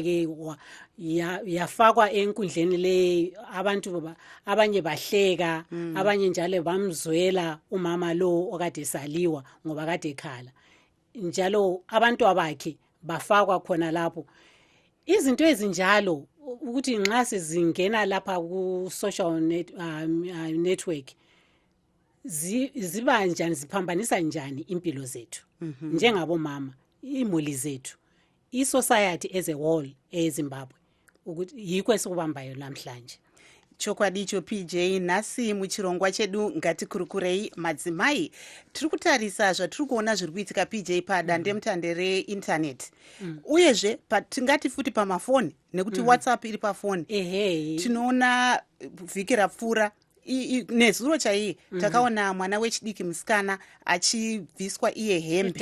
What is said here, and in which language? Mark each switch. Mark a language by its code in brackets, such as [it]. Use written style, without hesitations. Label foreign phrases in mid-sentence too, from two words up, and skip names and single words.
[nd] ke yafakwa enkundleni le abantu abanye bahleka abanye njalo bamzwela umama lo okade saliwa ngoba kade ekhala njalo abantu abakhe bafakwa khona lapho izinto ezinjalo ukuthi nxa sizingena lapha ku [en] social network [nd] ziba njani ziphambanisa njani impilo zethu njengabo mama imuli zethu isociety [en] as a whole [nd] eZimbabwe ukuthi yikho esikubambayo namhlanje [sn] chokwadi icho PJ nhasi muchirongwa chedu ngatikurukurei madzimai tiri kutarisa zvatiri kuona zviri kuitika PJ padandemutande reindaneti uyezve tingati futi pamafoni nekuti WhatsApp iri pafoni tinoona vhiki rapfuura nezuro chaiye takaona mwana wechidiki musikana achibviswa iye hembe